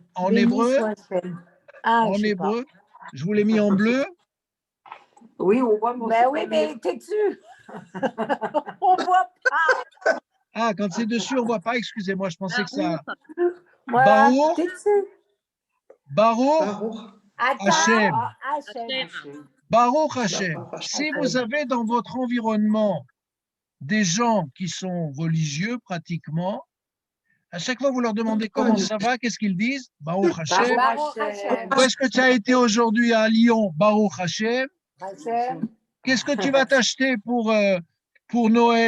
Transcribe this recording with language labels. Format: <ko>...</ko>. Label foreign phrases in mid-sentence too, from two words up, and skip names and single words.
<fr>En Béni hébreu? soit celle. Ah, en je sais hébreu? pas. Je vous l'ai mis en bleu. Oui, on voit. Mais oui, mais t'es dessus. On voit pas. Ah, quand c'est dessus, on ne voit pas. Excusez-moi, je pensais que ça. Voilà, t'es dessus.</fr> <he>ברוך השם. Hashem. ברוך השם.</he> <fr>Si vous avez dans votre environnement des gens qui sont religieux pratiquement, à chaque fois vous leur demandez comment ça va, qu'est-ce qu'ils disent?</fr> <he>ברוך השם.</he> <fr>Où est-ce que tu as été aujourd'hui à Lyon?</fr> <he>ברוך השם.</he> <fr>Qu'est-ce que tu vas t'acheter pour Noël?</fr>